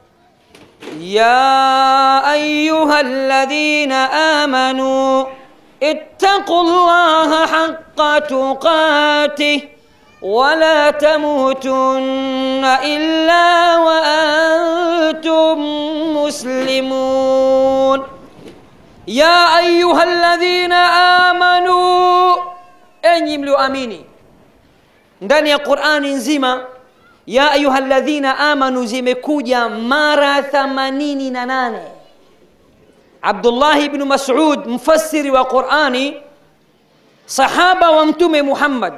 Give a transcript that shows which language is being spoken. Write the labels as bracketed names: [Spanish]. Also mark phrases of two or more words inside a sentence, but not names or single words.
[Arabic] يا أيها الذين آمنوا اتقوا الله حق تقاته ولا تموتن إلا وأنتم مسلمون. يا أيها الذين آمنوا, [Swahili] enyi mlioamini. Ndani ya Qur'ani nzima [Arabic] يا أيها الذين آمنوا [Swahili] zimekuja mara 88. Abdullah ibn Mas'ud, mfasiri wa Qur'ani, sahaba wa Mtume Muhammad,